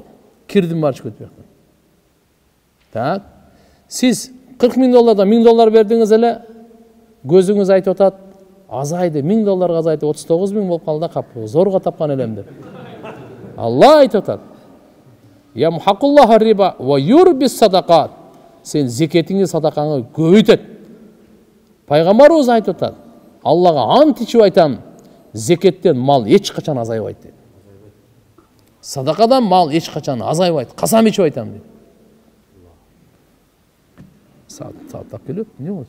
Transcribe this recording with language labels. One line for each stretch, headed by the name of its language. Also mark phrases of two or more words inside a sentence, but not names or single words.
Kyrgyz: Кирдин барчы көтүп. Так. Сиз 40 миң доллардан 1000 доллар бердиңиз эле, көзүңүз айтып атат, азайды, 1000 долларга азайды, 39 миң болуп калды да, кап, зорго тапкан элем деп. Алла айтып атат:
Arabic: "يمحق الله الربا ويربي الصدقات."
Kyrgyz: Сен зекетиңи, садакаңы көбөйтөт. Пайгамбарыбыз айтып атат: "Аллага ант ичип айтам, зекеттен мал эч качан азайбайт" дейт. Садакадан мал эч качан азайбайт. Касам ичип айтам дейт. Сааттап келип, эмне болду?